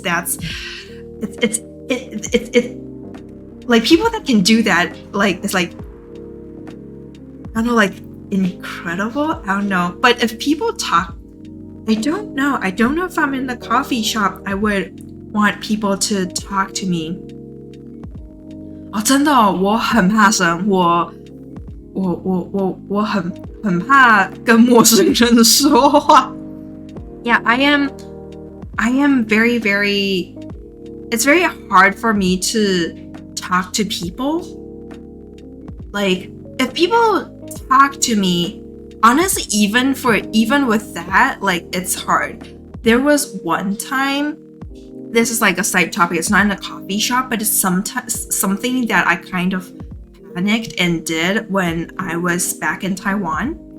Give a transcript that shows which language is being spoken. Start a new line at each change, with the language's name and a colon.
English: That's it's like people that can do that, like it's like I don't know, like incredible. I don't know. But if people talk, I don't know if I'm in the coffee shop I would want people to talk to me.
Chinese: 哦，真的哦，我很怕生，我很怕跟陌生人说话。
English: Yeah, I am very, very. It's very hard for me to talk to people. Like, if people talk to me honestly, even with that, like, it's hard. There was one time, this is like a side topic, it's not in a coffee shop, but it's sometimes something that I kind of panicked and did when I was back in Taiwan.